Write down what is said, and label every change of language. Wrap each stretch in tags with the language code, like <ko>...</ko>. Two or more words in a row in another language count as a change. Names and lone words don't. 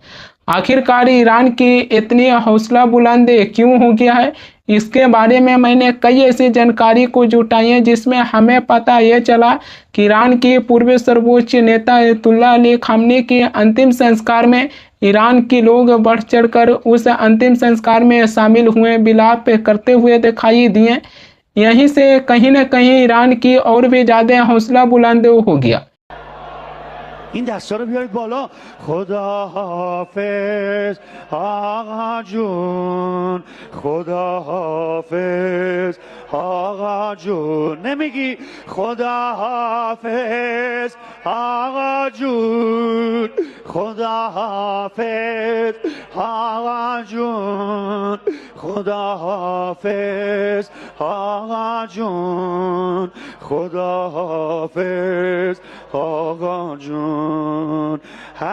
<hi>आखिरकार ईरान की इतनी हौसला बुलंद क्यों हो गया है, इसके बारे में मैंने कई ऐसी जानकारी को जुटाई है जिसमें हमें पता ये चला कि ईरान की पूर्व सर्वोच्च नेता अयतुल्ला अली खामनी के अंतिम संस्कार में ईरान के लोग बढ़ चढ़कर उस अंतिम संस्कार में शामिल हुए, विलाप करते हुए दिखाई दिए। यहीं से कहीं न कहीं ईरान की और भी ज़्यादा हौसला बुलंद हो गया।</hi> <fa>این دستا رو بیارید بالا. خدا حافظ آقا جون، خدا حافظ آقا جون. نمیگی خدا حافظ آقا جون، خدا حافظ آقا جون، خدا حافظ آقا جون، خدا حافظ آقا جون.</fa>